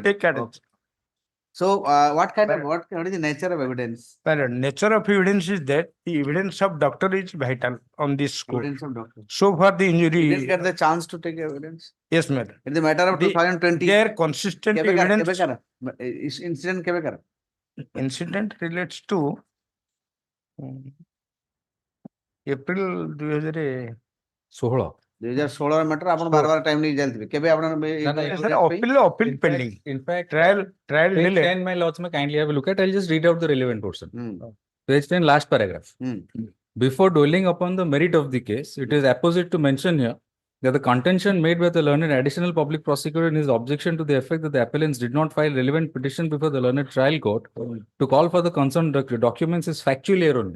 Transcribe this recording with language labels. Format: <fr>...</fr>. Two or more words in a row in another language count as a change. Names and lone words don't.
<en>take additional. Okay. so what kind of what is the nature of evidence My lord, nature of evidence is that the evidence of doctor is vital on this score. evidence of doctor So far the you didn't injury, get the chance to take evidence yes, madam. in the matter of The- 2020 Their consistent</en> <or>କେବେ</or> <en>evidence</en> <or>କର incident କେବେ କର</or> <en>incident relates to April 2016.</en> <or>2016 matter ଆପଣ ବାର ବାର ଟାଇମ ନେଇ ଚାଲିଥିବେ କେବେ ଆପଣ</or> <en>Appeal pending. In fact, Trial page delay. 10, my lords, may kindly have a look at. I'll just read out the relevant portion. Hmm. Page 10, last paragraph. Before dwelling upon the merit of the case, it is apposite to mention here that the contention made by the learned additional public prosecutor in his objection to the effect that the appellants did not file relevant petition before the learned trial court to call for the concerned documents is factually erroneous.</en>